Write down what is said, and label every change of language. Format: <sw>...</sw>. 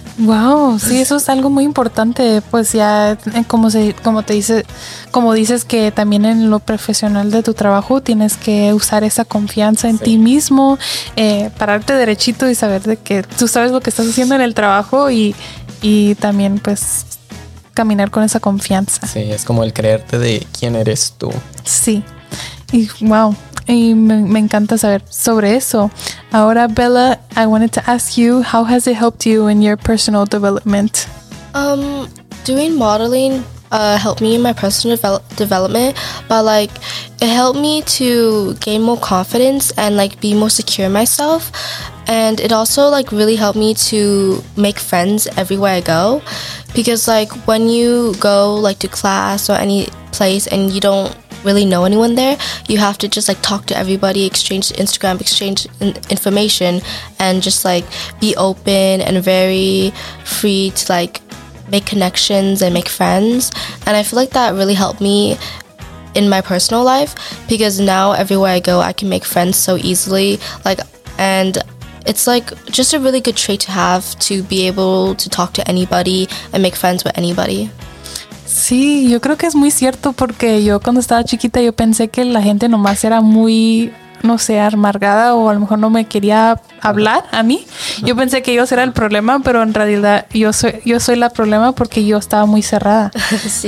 <es>Wow, sí, eso es algo muy importante, pues ya como dices que también en lo profesional de tu trabajo tienes que usar esa confianza en, sí, ti mismo, pararte derechito y saber de que tú sabes lo que estás haciendo en el trabajo y también pues caminar con esa confianza. Sí, es como el creerte de quién eres tú. Sí, y wow. Y me encanta saber sobre eso. Ahora, Bella,</es> <en>I wanted to ask you, how has it helped you in your personal development? Doing modeling helped me in my personal development, but like it helped me to gain more confidence and like be more secure in myself. And it also like really helped me to make friends everywhere I go, because like when you go like to class or any place and you don't really know anyone there, you have to just like talk to everybody, exchange information, and just like be open and very free to like make connections and make friends. And I feel like that really helped me in my personal life, because now everywhere I go I can make friends so easily, like, and it's like just a really good trait to have, to be able to talk to anybody and make friends with anybody.</en> <es>Sí, yo creo que es muy cierto, porque yo cuando estaba chiquita yo pensé que la gente nomás era muy, no sé, amargada, o a lo mejor no me quería hablar a mí. Yo pensé que yo era el problema, pero en realidad yo soy la problema, porque yo estaba muy cerrada. Sí.</es>